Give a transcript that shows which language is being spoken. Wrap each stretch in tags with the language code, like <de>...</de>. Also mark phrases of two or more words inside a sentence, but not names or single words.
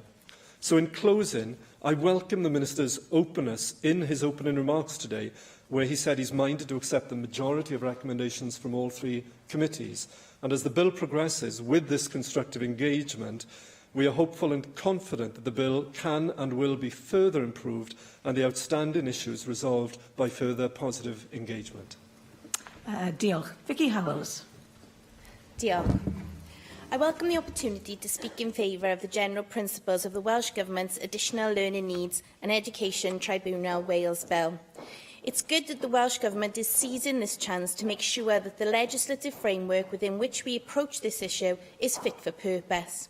<en>So in closing, I welcome the Minister's openness in his opening remarks today, where he said he's minded to accept the majority of recommendations from all three committees. And as the bill progresses with this constructive engagement, we are hopeful and confident that the bill can and will be further improved and the outstanding issues resolved by further positive engagement.</en> <cy>Diolch. Vicky Howells. Diolch.</cy> <en>I welcome the opportunity to speak in favour of the general principles of the Welsh Government's Additional Learning Needs and Education Tribunal Wales Bill. It's good that the Welsh Government is seizing this chance to make sure that the legislative framework within which we approach this issue is fit for purpose.</en>